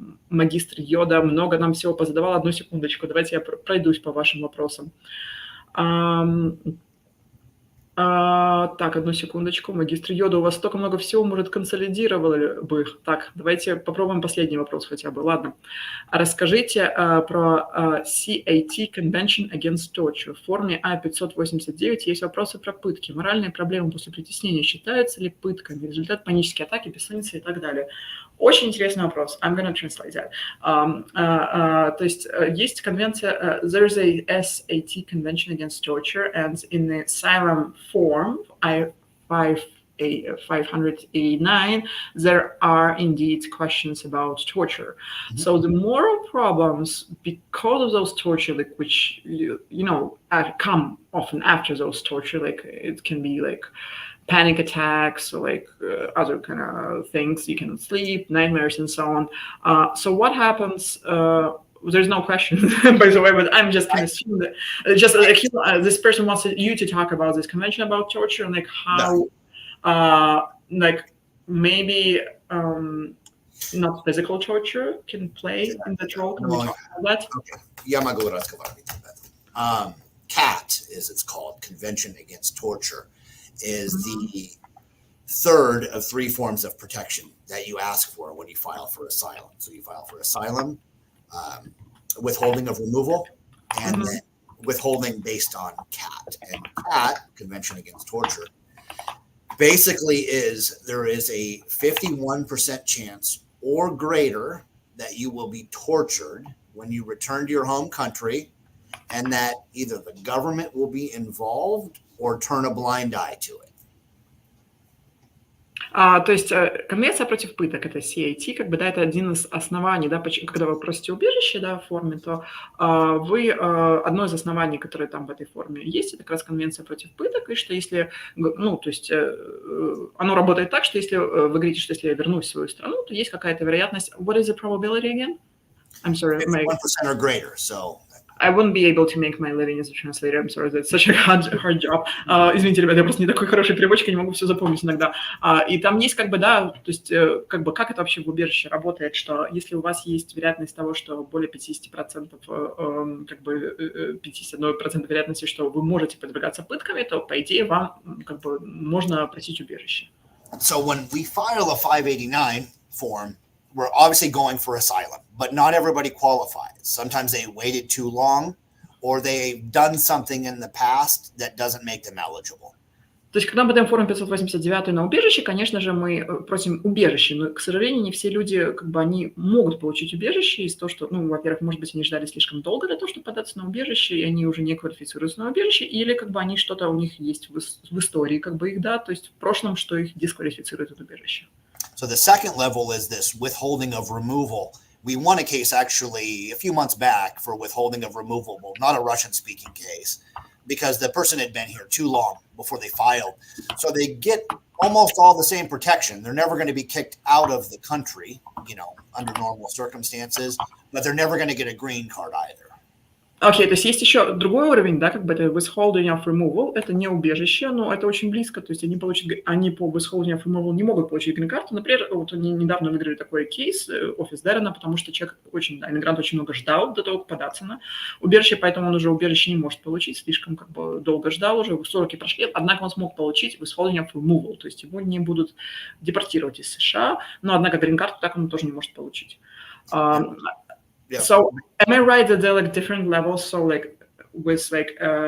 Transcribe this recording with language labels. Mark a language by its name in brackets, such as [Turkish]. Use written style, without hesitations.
[Russian] Магистр Йода много нам всего позадавал. Одну секундочку, давайте я пройдусь по вашим вопросам. Так, одну секундочку. Магистр Йода, у вас столько много всего, может, консолидировали бы их. Так, давайте попробуем последний вопрос хотя бы. Ладно. Расскажите про CAT, Convention Against Torture. В форме А589 есть вопросы про пытки. Моральные проблемы после притеснения считаются ли пытками? Результат панической атаки, бессонница и так далее. Очень интересный вопрос. [English] I'm gonna translate that. [Russian] То есть есть конвенция, [English] there's a SAT Convention Against Torture, and in the asylum form, I-589, there are indeed questions about torture. Mm-hmm. So the moral problems, because of those torture, like which, you know, come often after those torture, like it can be like panic attacks or like other kind of things, you cannot sleep, nightmares and so on. So what happens, there's no question, by the way, but I'm just going to assume that just like this person wants you to talk about this convention about torture and like how, like maybe not physical torture can play in that role. Can we talk about that? Okay. [Russian] Я могу разговаривать об этом. [English] CAT, as it's called, Convention Against Torture, is the third of three forms of protection that you ask for when you file for asylum. So you file for asylum, withholding of removal, and then withholding based on CAT. And CAT, Convention Against Torture, basically is there is a 51% chance or greater that you will be tortured when you return to your home country, and that either the government will be involved or turn a blind eye to it. [Russian] То есть конвенция против пыток, это CAT, как бы, да, это один из оснований, да, когда вы просите убежище, да, в форме, то вы, одно из оснований, которое там в этой форме есть, это как раз конвенция против пыток, и что если, ну, то есть оно работает так, что если вы говорите, что если я вернусь в свою страну, то есть какая-то вероятность, [English] what is the probability again? I'm sorry. 51% or greater, so... I wouldn't be able to make my living as a translator. I'm sorry, that's such a hard job. [Russian] Извините, ребята, я просто не такой хороший переводчик, я не могу все запомнить иногда. И там есть как бы, да, то есть как бы как это вообще в убежище работает, что если у вас есть вероятность того, что более 50%, как бы 51% вероятности, что вы можете подвергаться пытками, то, по идее, вам как бы можно просить убежище. [English] So when we file a 589 form, we're obviously going for asylum, but not everybody qualifies. Sometimes they waited too long, or they've done something in the past that doesn't make them eligible. [Russian] То есть, когда мы даем форму 589 на убежище, конечно же, мы просим убежище, но, к сожалению, не все люди, как бы, они могут получить убежище из-за того, что, ну, во-первых, может быть, они ждали слишком долго для того, чтобы податься на убежище, и они уже не квалифицируются на убежище, или, как бы, они что-то у них есть в истории, как бы, их, да, то есть в прошлом, что их дисквалифицирует от убежища. [English] So the second level is this withholding of removal. We won a case actually a few months back for withholding of removal, well, not a Russian-speaking case, because the person had been here too long before they filed. So they get almost all the same protection. They're never going to be kicked out of the country, you know, under normal circumstances, but they're never going to get a green card either. [Russian] Окей, то есть есть еще другой уровень, да, как бы это withholding of removal, это не убежище, но это очень близко, то есть они по withholding of removal не могут получить грин-карту. Например, вот они недавно выиграли такой кейс, офис Дэрона, потому что человек очень, да, иммигрант очень много ждал до того, как податься на убежище, поэтому он уже убежище не может получить, слишком как бы долго ждал уже, сроки прошли, однако он смог получить withholding of removal, то есть его не будут депортировать из США, но однако грин-карту так он тоже не может получить. [English] Yeah. So am I right that there are like different levels? So like with like